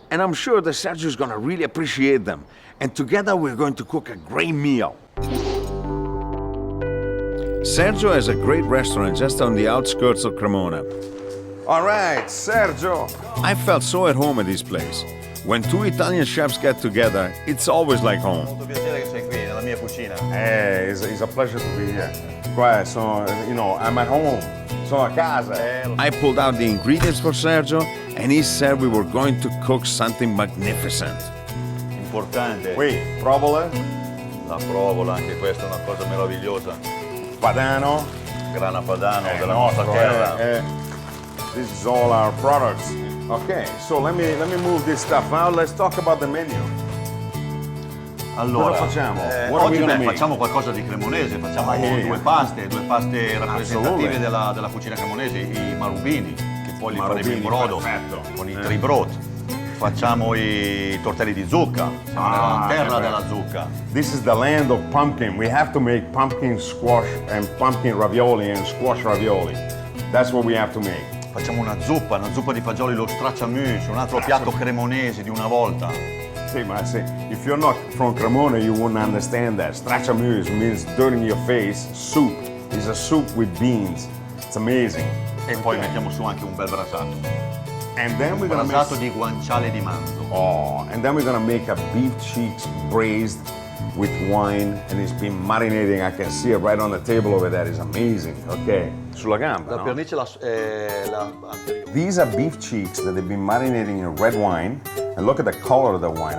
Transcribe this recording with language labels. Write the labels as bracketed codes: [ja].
[en] And I'm sure that Sergio's gonna really appreciate them. And together we're going to cook a great meal. Sergio has a great restaurant just on the outskirts of Cremona. All right, Sergio. I felt so at home at this place. When two Italian chefs get together, it's always like home. [it] Molto piacere che sei qui nella mia cucina. [en] It's a pleasure to be here. Qua, so, you know, I'm at home. Sono a casa. I pulled out the ingredients for Sergio, and he said we were going to cook something magnificent. [it] Importante. Provola. La provola, anche questa è una cosa meravigliosa. Padano. Grana padano della nostra terra. [en] This is all our products. Okay, so let me move this stuff out. Let's talk about the menu. [it] Allora, cosa facciamo? Oggi facciamo qualcosa di cremonese, facciamo due paste rappresentative della cucina cremonese, i marubini, che poi li faremo in brodo, perfetto, con i tribrot. Facciamo i tortelli di zucca, siamo nella terra della zucca. [en] This is the land of pumpkin. We have to make pumpkin squash and pumpkin ravioli and squash ravioli. That's what we have to make. [it] Facciamo una zuppa di fagioli, lo stracciamuse, un altro piatto cremonese di una volta. Sì, ma [en] if you're not from Cremona, you wouldn't understand that. Stracciamuse means dirt in your face, soup. It's a soup with beans. It's amazing. [it] E poi mettiamo su anche un bel brasato. [en] And then we're gonna [it] brasato di guanciale di manzo. [en] Oh, and then we're gonna make a beef cheeks braised with wine, and it's been marinating. I can see it right on the table over there. It's amazing. [it] Okay, sulla gamba, La no? pernice anteriore. [en] These are beef cheeks that they've been marinating in red wine. And look at the color of the wine.